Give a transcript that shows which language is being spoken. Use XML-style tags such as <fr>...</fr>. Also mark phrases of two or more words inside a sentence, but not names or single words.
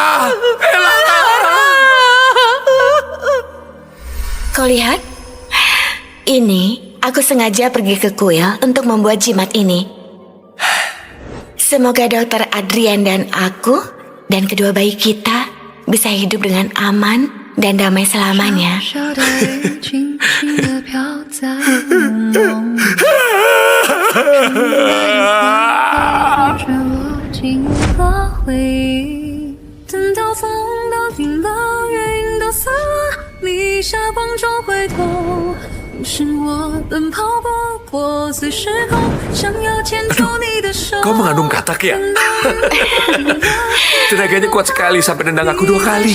<id>Kau lihat? Ini aku sengaja pergi ke kuil untuk membuat jimat ini. Semoga Dokter Adrian dan aku dan kedua bayi kita bisa hidup dengan aman dan damai selamanya.</id> <zh>小小的云轻轻地飘在朦胧里，陪着我经过回忆。等到风都停了，云都散了，你下光中回头，你是我奔跑不破碎时空，想要牵住你的手。</zh> <id>Kau mengandung katak ya? Tenaganya kuat sekali sampai nendang aku 2 kali.</id>